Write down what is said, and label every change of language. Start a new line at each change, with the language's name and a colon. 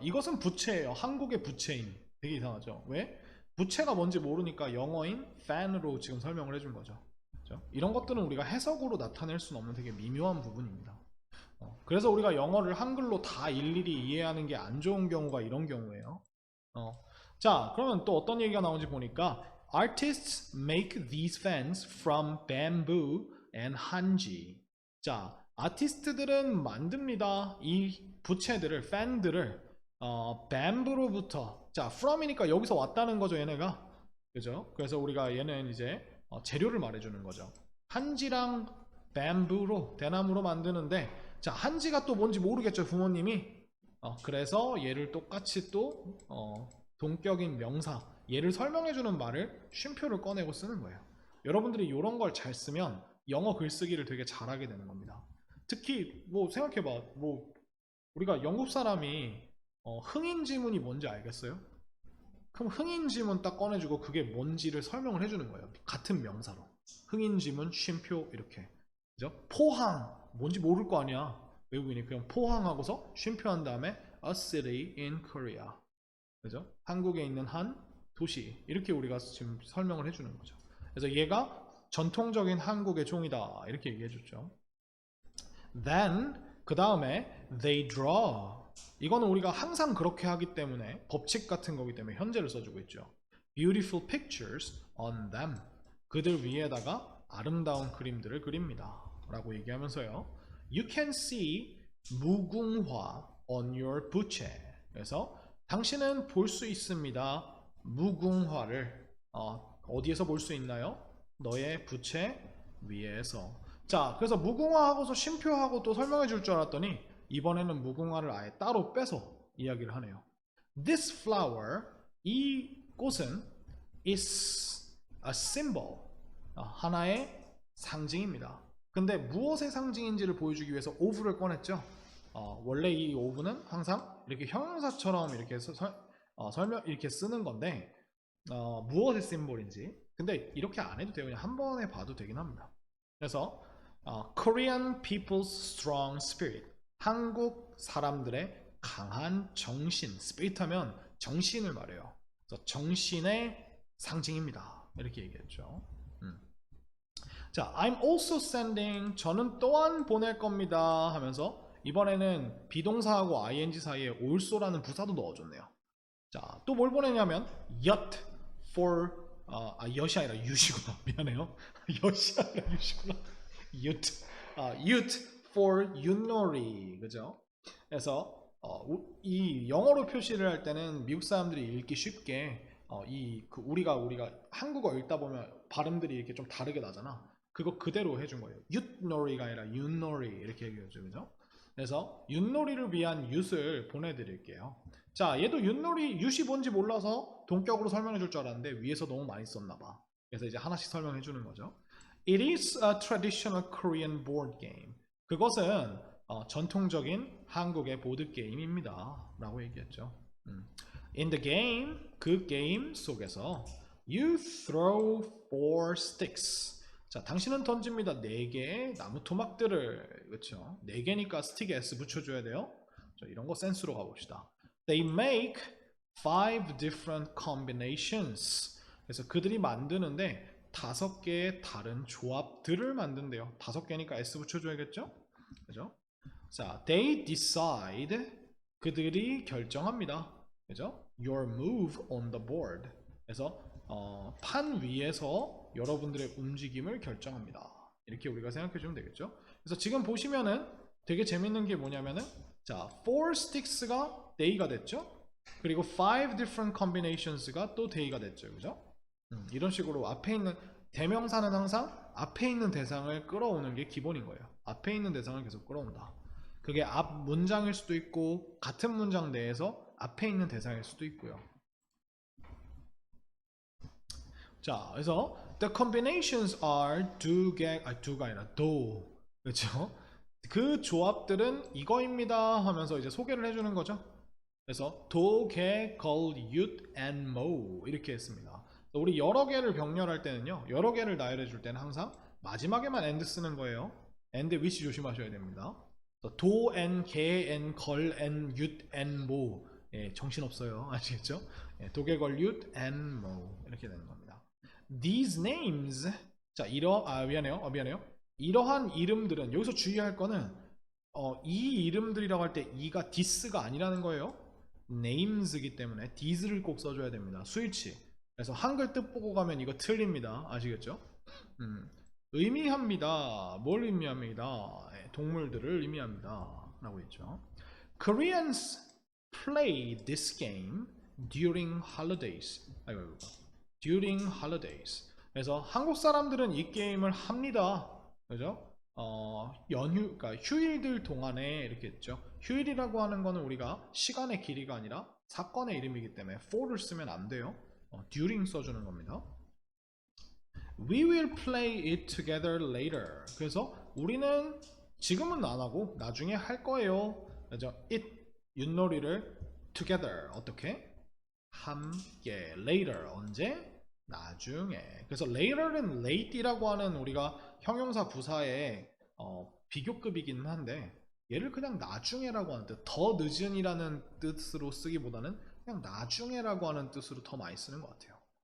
Korean: 이것은 부채예요. 한국의 부채인. 되게 이상하죠. 왜? 부채가 뭔지 모르니까 영어인 fan으로 지금 설명을 해준 거죠. 그렇죠? 이런 것들은 우리가 해석으로 나타낼 수는 없는 되게 미묘한 부분입니다. 그래서 우리가 영어를 한글로 다 일일이 이해하는 게 안 좋은 경우가 이런 경우예요. 자, 그러면 또 어떤 얘기가 나오는지 보니까
English: Artists make these fans from bamboo and hanji.
Korean: 자, 아티스트들은 만듭니다. 이 부채들을, 팬들을 bamboo로부터. 자, from이니까 여기서 왔다는 거죠, 얘네가. 그죠? 그래서 우리가 얘는 이제 재료를 말해주는 거죠. 한지랑 bamboo로, 대나무로 만드는데, 자, 한지가 또 뭔지 모르겠죠, 부모님이. 그래서 얘를 똑같이 또 동격인 명사, 얘를 설명해주는 말을 쉼표를 꺼내고 쓰는 거예요. 여러분들이 이런 걸 잘 쓰면 영어 글쓰기를 되게 잘하게 되는 겁니다. 특히 뭐 생각해봐, 뭐 우리가 영국 사람이 흥인 지문이 뭔지 알겠어요? 그럼 흥인 지문 딱 꺼내주고 그게 뭔지를 설명을 해주는 거예요. 같은 명사로. 흥인 지문, 쉼표 이렇게. 그죠? 포항 뭔지 모를 거 아니야. 외국인이 그냥 포항하고서 쉼표한 다음에
English: a city in Korea.
Korean: 그죠? 한국에 있는 한 도시. 이렇게 우리가 지금 설명을 해주는 거죠. 그래서 얘가 전통적인 한국의 종이다. 이렇게 얘기해줬죠.
English: Then
Korean: 그 다음에
English: they draw.
Korean: 이거는 우리가 항상 그렇게 하기 때문에 법칙 같은 거기 때문에 현재를 써주고 있죠.
English: Beautiful pictures on them.
Korean: 그들 위에다가 아름다운 그림들을 그립니다. 라고 얘기하면서요.
English: You can see 무궁화 on your 부채.
Korean: 그래서 당신은 볼 수 있습니다. 무궁화를 어디에서 볼 수 있나요? 너의 부채 위에서. 자, 그래서 무궁화하고서 쉼표하고 또 설명해 줄 줄 알았더니 이번에는 무궁화를 아예 따로 빼서 이야기를 하네요.
English: This flower,
Korean: 이 꽃은
English: is a symbol,
Korean: 하나의 상징입니다. 근데 무엇의 상징인지를 보여주기 위해서 of를 꺼냈죠. 원래 이 of는 항상 이렇게 형용사처럼 이렇게 설명 이렇게 쓰는 건데 무엇의 심볼인지. 근데 이렇게 안 해도 돼요. 그냥 한 번에 봐도 되긴 합니다.
English: 그래서 Korean people's strong spirit.
Korean: 한국 사람들의 강한 정신. spirit 하면 정신을 말해요. 그래서 정신의 상징입니다. 이렇게 얘기했죠. 자,
English: I'm also sending.
Korean: 저는 또한 보낼 겁니다. 하면서 이번에는 비동사하고 ing 사이에 also라는 부사도 넣어줬네요. 자, 또 뭘 보내냐면 yacht for yacht이 아니라 유시구나. 미안해요. yacht이 아니라 유시구나.
English: yacht for 윷놀이.
Korean: 그죠? 그래서 이 영어로 표시를 할 때는 미국 사람들이 읽기 쉽게 우리가 한국어 읽다 보면 발음들이 이렇게 좀 다르게 나잖아. 그거 그대로 해준 거예요. 윷놀이가 아니라 윷놀이 이렇게 얘기해줘. 그죠? 그래서 윷놀이를 위한 윷을 보내드릴게요. 자, 얘도 윷놀이, 윷이 뭔지 몰라서 동격으로 설명해 줄 줄 알았는데 위에서 너무 많이 썼나봐. 그래서 이제 하나씩 설명해 주는 거죠.
English: It is a traditional Korean board game.
Korean: 그것은 전통적인 한국의 보드게임입니다. 라고 얘기했죠.
English: In the game,
Korean: 그 게임 속에서
English: You throw 4 sticks.
Korean: 자, 당신은 던집니다. 4개의 나무 토막들을. 그렇죠? 4개니까 스틱에 S 붙여줘야 돼요. 자, 이런 거 센스로 가봅시다.
English: They make 5 different combinations.
Korean: 그래서 그들이 만드는데 5개의 다른 조합들을 만든대요. 5개니까 S 붙여줘야겠죠? 그죠? 자,
English: they decide.
Korean: 그들이 결정합니다. 그죠?
English: Your move on the board.
Korean: 그래서 판 위에서 여러분들의 움직임을 결정합니다. 이렇게 우리가 생각해 주면 되겠죠? 그래서 지금 보시면은 되게 재밌는 게 뭐냐면은 자, 4 sticks가 day가 됐죠? 그리고 5 different combinations가 또 day가 됐죠. 그죠? 이런 식으로 앞에 있는 대명사는 항상 앞에 있는 대상을 끌어오는 게 기본인 거예요. 앞에 있는 대상을 계속 끌어온다. 그게 앞 문장일 수도 있고 같은 문장 내에서 앞에 있는 대상일 수도 있고요. 자, 그래서
English: the combinations are do가 아니라 do.
Korean: 그렇죠? 그 조합들은 이거입니다 하면서 이제 소개를 해주는 거죠. 그래서 도, 개, 걸, 윷, and 모 이렇게 했습니다. 우리 여러 개를 병렬할 때는요, 여러 개를 나열해 줄 때는 항상 마지막에만 and 쓰는 거예요. and which 조심하셔야 됩니다. 도, and, 개, and, 걸, and, 윷, and, 모. 예, 정신없어요. 아시겠죠? 예, 도, 개, 걸, 윷, and, 모 이렇게 되는 겁니다.
English: These names.
Korean: 자, 미안해요. 이러한 이름들은 여기서 주의할 거는 이 이름들이라고 할 때 이가 this가 아니라는 거예요. names이기 때문에 this를 꼭 써줘야 됩니다. 스위치. 그래서 한글 뜻 보고 가면 이거 틀립니다. 아시겠죠? 의미합니다. 뭘 의미합니다? 동물들을 의미합니다. 라고 했죠.
English: Koreans play this game during holidays. during holidays.
Korean: 그래서 한국 사람들은 이 게임을 합니다. 그죠? 그러니까 휴일들 동안에 이렇게 했죠. 휴일이라고 하는 거는 우리가 시간의 길이가 아니라 사건의 이름이기 때문에 for를 쓰면 안 돼요. during 써주는 겁니다.
English: We will play it together later.
Korean: 그래서 우리는 지금은 안 하고 나중에 할 거예요. 그죠? it 윷놀이를 together 어떻게? 함께. later 언제? 나중에. 그래서 later는 late이라고 하는 우리가 형용사 부사의 비교급이긴 한데 얘를 그냥 나중에라고 하는 뜻, 더 늦은이라는 뜻으로 쓰기보다는 그냥 나중에라고 하는 뜻으로 더 많이 쓰는 것 같아요.